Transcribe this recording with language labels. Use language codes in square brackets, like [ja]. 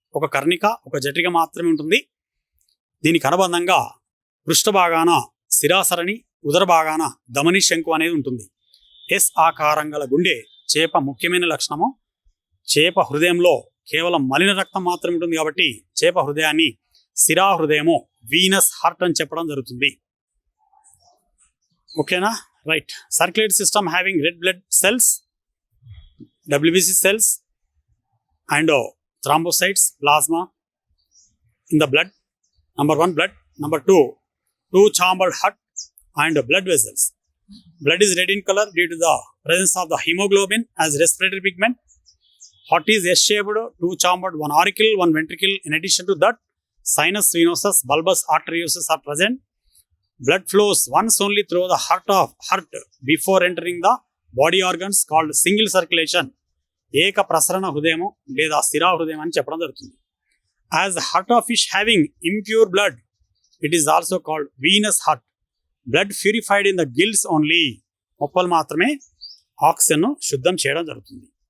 [te] ఒక కర్ణిక, ఒక జఠరిక మాత్రమే ఉంటుంది. దీనికి అనుబంధంగా పృష్ఠ భాగాన శిరాసరణి, ఉదర భాగాన ధమని శంకు అనేది ఉంటుంది. ఎస్ ఆకారం గల గుండె చేప ముఖ్యమైన లక్షణము. చేప హృదయంలో కేవలం మలిన రక్తం మాత్రమే ఉంటుంది. కాబట్టి చేప హృదయాన్ని శిరా హృదయము, వీనస్ హార్ట్ అని చెప్పడం జరుగుతుంది. ఓకేనా? Right. [en] Circulatory system having red blood cells, WBC cells and thrombocytes, plasma in the blood. Number 1, blood. Number 2, two-chambered heart and blood vessels. Blood is red in color due to the presence of the hemoglobin as respiratory pigment. Heart is S-shaped, two-chambered, one auricle, one ventricle. In addition to that, sinus venosus, bulbous arteriosus are present. Blood flows once only through the heart before entering the body organs called single circulation. [te] ఏక ప్రసరణ హృదయము లేదా స్థిరా హృదయం అని చెప్పడం జరుగుతుంది. [en] As heart of fish having impure blood, it is also called venous heart. Blood purified in the gills only. [te] మొప్పలు మాత్రమే ఆక్సిజన్ను శుద్ధం చేయడం జరుగుతుంది.